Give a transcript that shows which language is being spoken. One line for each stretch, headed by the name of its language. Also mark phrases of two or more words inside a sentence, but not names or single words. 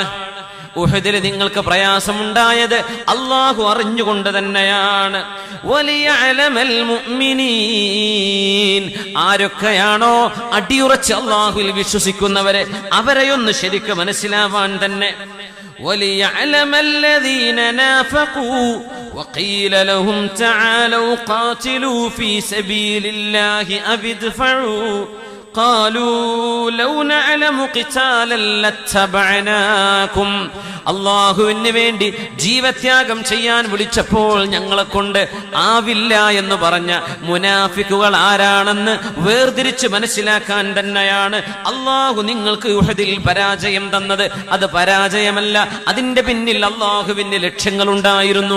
Malayalam: ഉഹദിൽ നിങ്ങൾക്ക് പ്രയാസമുണ്ടായത് അല്ലാഹു അറിഞ്ഞുകൊണ്ട് തന്നെയാണ്.
Arabic: وليعلم المؤمنين.
Malayalam: ആരൊക്കെയാണോ അടിയുറച്ച് അല്ലാഹുവിൽ വിശ്വസിക്കുന്നവരെ അവരെയൊന്ന് ശരിക്ക് മനസ്സിലാവാൻ തന്നെ.
Arabic: വലിയഅലമ الذين نافقوا وقيل لهم تعالوا قاتلوا في سبيل الله أو ادفعوا قالوا لو نعلم قتالا لاتبعناكم.
Malayalam: അല്ലാഹുവിന് വേണ്ടി ജീവത്യാഗം ചെയ്യാൻ വിളിച്ചപ്പോൾ ഞങ്ങളെ കൊണ്ട് ആവില്ല എന്ന് പറഞ്ഞ മുനാഫിക്കുകൾ ആരാണെന്ന് വേർതിരിച്ച് മനസ്സിലാക്കാൻ തന്നെയാണ് അല്ലാഹു നിങ്ങൾക്ക് ഉഹദിൽ പരാജയം തന്നത്. അത് പരാജയമല്ല, അതിന്റെ പിന്നിൽ അല്ലാഹുവിന്റെ ലക്ഷ്യങ്ങളുണ്ടായിരുന്നു.